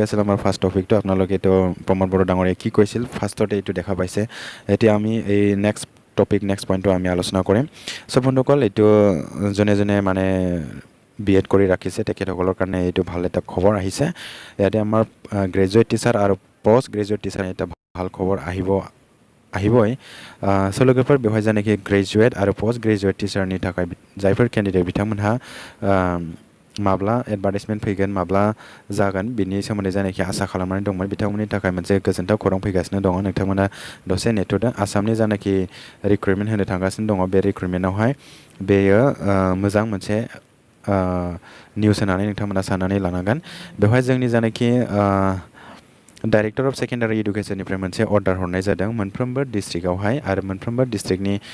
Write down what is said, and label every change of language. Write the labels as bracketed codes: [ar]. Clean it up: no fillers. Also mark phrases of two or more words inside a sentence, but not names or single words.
[as] আছিল আমাৰ ফাৰ্ষ্ট টপিকটো আপোনালোকে এইটো প্ৰমদ বড়ো ডাঙৰীয়াই কি কৈছিল ফাৰ্ষ্টতে এইটো দেখা পাইছে এতিয়া আমি এই [en] next pointটো [as] আমি আলোচনা কৰিম চ' বন্ধুসকল এইটো যোনে মানে B.Ed কৰি ৰাখিছে তেখেতসকলৰ কাৰণে এইটো ভাল এটা খবৰ আহিছে ইয়াতে আমাৰ [en] graduate teacher [as] আৰু [en] post graduate teacher [as] এটা ভাল খবৰ আহিবই চ' [brx] लोगोफोर बेवहाय जानाखि ग्रेजुवेट आरो पोस्ट ग्रेजुवेट टिचारनि थाखाय जायफोर केन्डिडेट बिथांमोनहा माब्ला एडभार्टाइजमेन्ट फैगोन माब्ला जागोन बिनि सोमोन्दै जानाखि आसा खालामनानै दंमोन बिथांमोननि थाखाय मोनसे गोजोनथाव खौरां फैगासिनो दङ नोंथांमोना दसे नेथ'दों आसामनि जानाखि रिक्रुइटमेन्ट होनो थांगासिनो दङ बे रिक्रुइटमेन्टआवहाय बेयो मोजां मोनसे निउस होननानै नोंथांमोना साननानै लानांगोन बेवहाय जोंनि जानाखि [en] director of secondary educationनिफ्राय [brx] मोनसे अर्डार हरनाय जादों मोनफ्रोमबो डिस्ट्रिक्टआवहाय आरो मोनफ्रोमबो डिस्ट्रिक्टनि